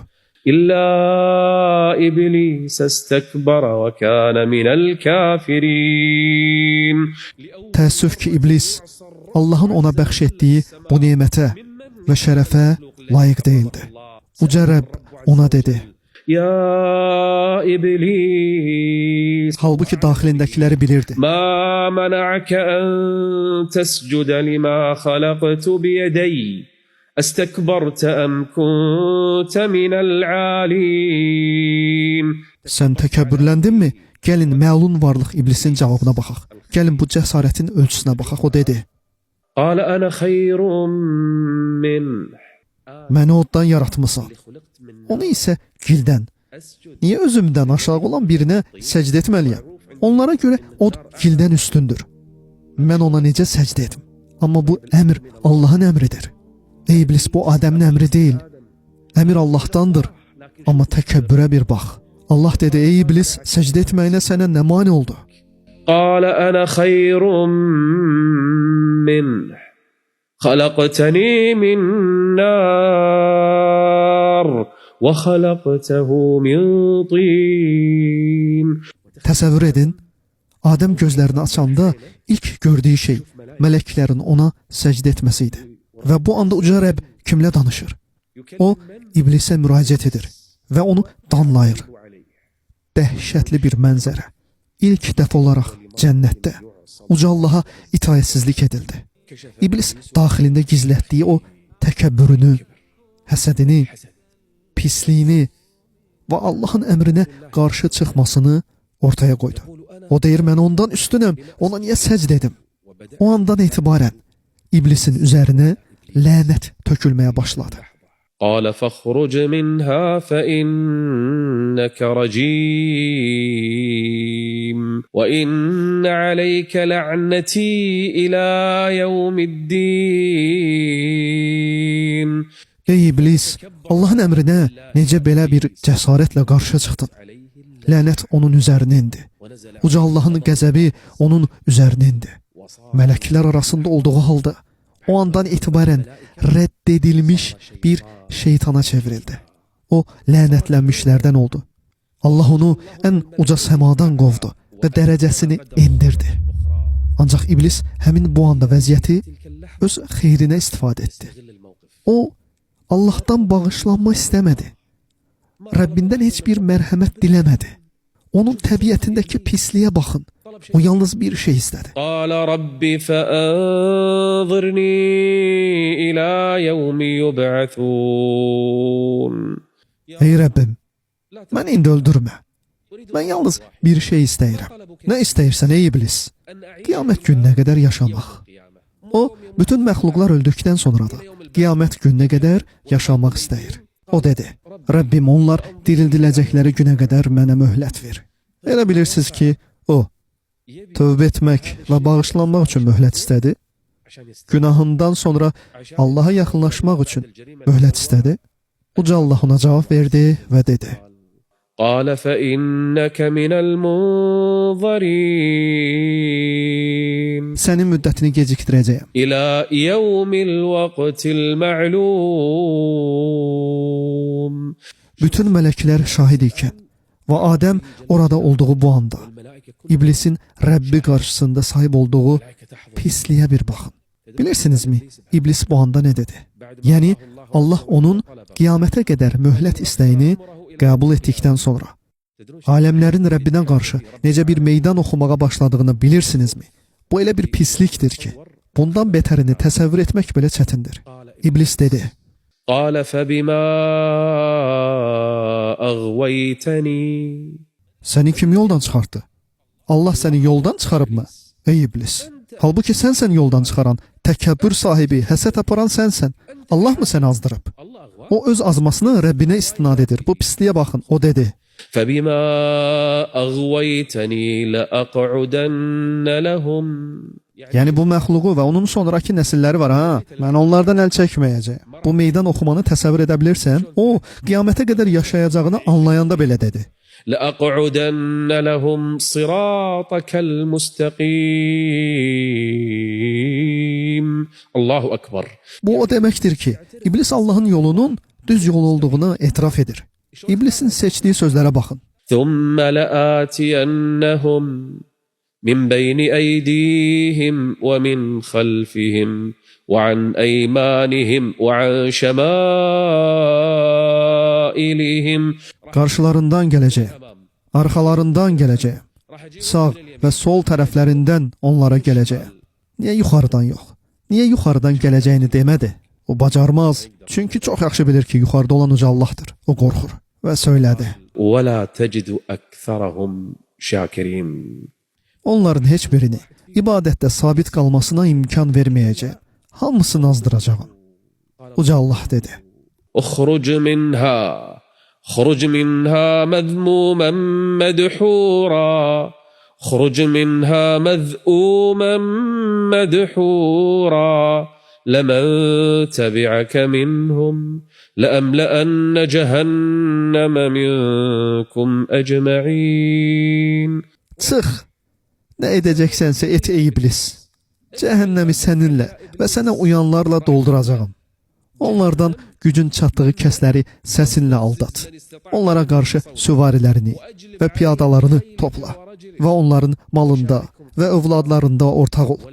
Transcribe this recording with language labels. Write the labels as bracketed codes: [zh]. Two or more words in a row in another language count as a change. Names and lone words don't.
[ar] إلا إبليس استكبر وكان من الكافرين. [az] Təəssüf ki, iblis Allahın ona bəxş etdiyi bu nemətə və şərəfə layiq deyildi. Uca Rəbb ona dedi: [ar] يا إبليس [az] Halbuki daxilindəkiləri bilirdi. [ar] ما منعك أن تسجد لما خلقت بيدي أستكبرت أم كنت من العالين [az] Sən təkəbbürləndinmi? Gəlin məlun varlıq iblisin cavabına baxaq. Gəlin bu cəsarətin ölçüsünə baxaq. O dedi: [ar] قال أنا خير منه [az] Məni oddan yaratmısan. Onu isə gildən. Niyə özümdən aşağı olan birinə səcd etməliyəm? Onlara görə od gildən üstündür. Mən ona necə səcd edim? Amma bu əmr Allahın əmridir. Ey iblis, bu Adəmin əmri deyil. Əmr Allahdandır. Amma təkəbbürə bir bax. Allah dedi: ey iblis, səcd etməyinə sənə nə mane oldu? [ar] قال أنا خير منه خلقتني من نار وخلقته من طين [az] Təsəvvür edin, Adəm gözlərini açanda ilk gördüyü şey mələklərin ona səcd etməsi idi. Və bu anda uca Rəbb kimlə danışır? O, iblisə müraciət edir və onu danlayır. Dəhşətli bir mənzərə. İlk dəfə olaraq cənnətdə uca Allaha itaətsizlik edildi. İblis daxilində gizlətdiyi o təkəbbürünü, həsədini, pisliyini və Allahın əmrinə qarşı çıxmasını ortaya qoydu. O deyir: mən ondan üstünəm, ona niyə səcd edim? O andan etibarən iblisin üzərinə lənət tökülməyə başladı. [ar] قال فاخرج منها فإنك رجيم وإن عليك لعنتي إلى يوم الدين [az] Ey iblis, Allahın əmrinə necə belə bir cəsarətlə qarşı çıxdın? Lənət onun üzərinə indi. Uca Allahın qəzəbi onun üzərinə indi. Mələklər arasında olduğu halda o andan etibarən rədd edilmiş bir şeytana çevrildi. O lənətlənmişlərdən oldu. Allah onu ən uca səmadan qovdu və dərəcəsini endirdi. Ancaq iblis həmin bu anda vəziyyəti öz xeyrinə istifadə etdi. O, Allahdan bağışlanma istəmədi. Rəbbindən heç bir mərhəmət diləmədi. Onun təbiətindəki pisliyə baxın. O yalnız bir şey istədi. [ar] قال رب فأنظرني إلى يوم يبعثون [az] Ey Rəbbim, məni indi öldürmə. Mən yalnız bir şey istəyirəm. Nə istəyirsən ey iblis? Qiyamət gününə qədər yaşamaq. O, bütün məxluqlar öldükdən sonra da qiyamət gününə qədər yaşamaq istəyir. O dedi: Rəbbim, onlar dirildiləcəkləri günə qədər mənə möhlət ver. Elə bilirsiniz ki, o, tövbə etmək və bağışlanmaq üçün möhlət istədi. Günahından sonra Allaha yaxınlaşmaq üçün möhlət istədi. Uca Allah ona cavab verdi və dedi: [ar] قال فإنك من المنظرين [az] Sənin müddətini gecikdirəcəyəm. [ar] إلى يوم الوقت المعلوم [az] Bütün mələklər şahid ikən və Adəm orada olduğu bu anda iblisin Rəbbi qarşısında sahib olduğu pisliyə bir baxın. Bilirsinizmi, iblis bu anda nə dedi? Yəni, Allah onun qiyamətə qədər möhlət istəyini qəbul etdikdən sonra aləmlərin Rəbbinə qarşı necə bir meydan oxumağa başladığını bilirsinizmi? Bu elə bir pislikdir ki, bundan betərini təsəvvür etmək belə çətindir. İblis dedi: [ar] قال فبما أغويتني [az] Səni kim yoldan çıxartdı? Allah səni yoldan çıxarıbmı? Ey iblis! Halbuki sənsən yoldan çıxaran, təkəbbür sahibi, həsəd aparan sənsən. Allah mı səni azdırıb? O öz azmasını Rəbbinə istinad edir. Bu pisliyə baxın. O dedi: [ar] فبما أغويتني لأقعدن لهم [az] Yəni bu məxluqu və onun sonraki nəsilləri var ha. Mən onlardan əl çəkməyəcəyəm. Bu meydan oxumanı təsəvvür edə bilirsən? O, qiyamətə qədər yaşayacağını anlayanda belə dedi. [ar] لأقعدن لهم صراطك المستقيم الله أكبر [az] Bu o deməkdir ki, iblis Allahın yolunun düz yol olduğunu etiraf edir. İblisin seçdiyi sözlərə baxın. [ar] ثم لآتينهم من بين أيديهم ومن خلفهم وعن أيمانهم وعن شمائلهم شمائلهم. [az] Qarşılarından gələcəyəm, arxalarından gələcəyəm, sağ və sol tərəflərindən onlara gələcəyəm. Niyə yuxarıdan yox? Niyə yuxarıdan gələcəyini demədi? O bacarmaz. Çünki çox yaxşı bilir ki, yuxarıda olan uca Allahdır. O qorxur və söylədi. [ar] ولا تجد أكثرهم شاكرين. [az] Onların heç birini ibadətdə sabit qalmasına imkan verməyəcək. Hamısını azdıracağam. Uca Allah dedi. [ar] اخرج منها خرج منها مذموما مدحورا خرج منها مذءوما مدحورا لمن تبعك منهم لأملأن جهنم منكم أجمعين. [az] Çıx. Nə edəcəksənsə et ey iblis. Cəhənnəmi səninlə və sənə uyanlarla dolduracağam. Onlardan gücün çatdığı kəsləri səsinlə aldat. Onlara qarşı süvarilərini və piyadalarını topla və onların malında və övladlarında ortaq ol.